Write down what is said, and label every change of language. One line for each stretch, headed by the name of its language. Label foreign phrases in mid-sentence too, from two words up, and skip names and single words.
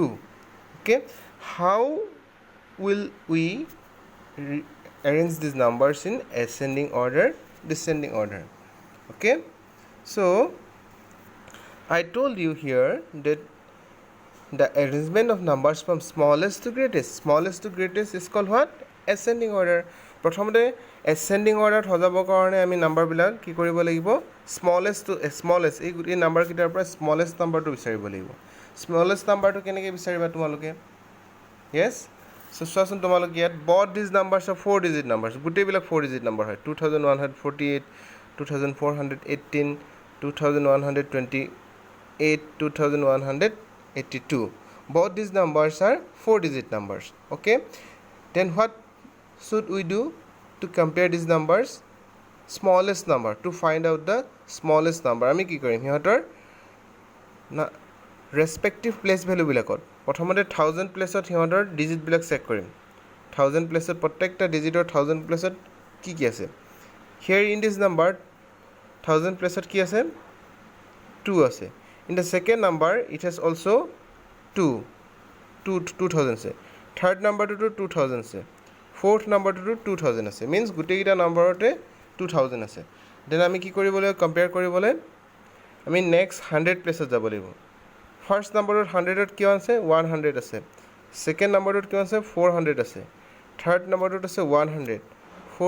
English: Okay, how will we arrange these numbers in ascending order, descending order? Okay, so I told you here that the arrangement of numbers from smallest to greatest is called what? Ascending order.
Assamese: প্ৰথমতে
English: ascending order
Assamese: হজাবৰ কাৰণে আমি নাম্বাৰবিলাক কি কৰিব লাগিব?
English: smallest to smallest,
Assamese: এই গোটেই নাম্বাৰকেইটাৰ পৰা
English: smallest number
Assamese: বিচাৰিব লাগিব.
English: smallest number
Assamese: কেনেকৈ বিচাৰিবা তোমালোকে?
English: yes, so'
Assamese: চোৱাচোন তোমালোকে ইয়াত
English: both these numbers are 4 digit numbers.
Assamese: গোটেইবিলাক
English: 4 digit number
Assamese: হয়. 2148, 2418, 2128, 2182.
English: Both these numbers are 4 digit numbers. Okay, then what should we do to compare these numbers? Smallest number, to find out the smallest number
Assamese: আমি কি কৰিম? সিহঁতৰ
English: respective place value
Assamese: বিলাকত প্ৰথমতে 1000 প্লেছত সিহঁতৰ ডিজিট বিলাক চেক কৰিম. 1000 প্লেছত প্ৰত্যেকটা ডিজিটৰ 1000 প্লেছত কি কি আছে?
English: here in this number 1000 প্লেছত
Assamese: কি আছে? 2 আছে.
English: in the second number it has also 2000 আছে. third number to 2000 আছে. fourth number to 2000 আছে.
Assamese: means গোটেইটা নম্বৰতে 2000 আছে. then আমি কি কৰিব লাগিব? কম্পেয়াৰ কৰিবলৈ আমি
English: next 100 place
Assamese: যাব লাগিব.
English: first number
Assamese: 100ত কিমান আছে 100 আছে
English: second number
Assamese: কিমান আছে 400 আছে
English: third number
Assamese: আছে 100 ফ'ৰ্থ